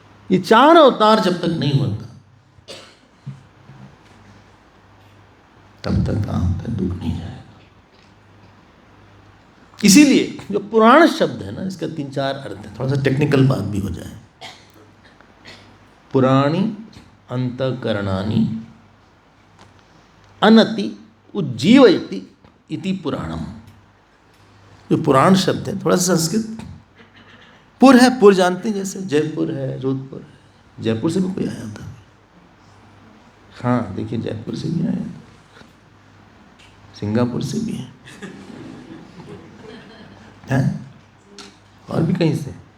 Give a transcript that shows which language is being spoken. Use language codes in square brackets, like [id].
[hi] ये 4 अवतार जब तक नहीं होता, तब तक आपका दुख नहीं जाएगा। इसीलिए जो पुराण शब्द है ना, इसका 3-4 अर्थ है। थोड़ा सा टेक्निकल बात भी हो जाए। [sa] पुराणी अंतकरणानि अनति उज्जीवयति इति पुराणम। [hi] जो पुराण शब्द है, थोड़ा सा संस्कृत, पुर है, पुर जानते हैं, जैसे जयपुर है, जोधपुर है, जयपुर से भी कोई आया था। हाँ देखिए, जयपुर से भी आया था, सिंगापुर से भी है और भी कहीं से।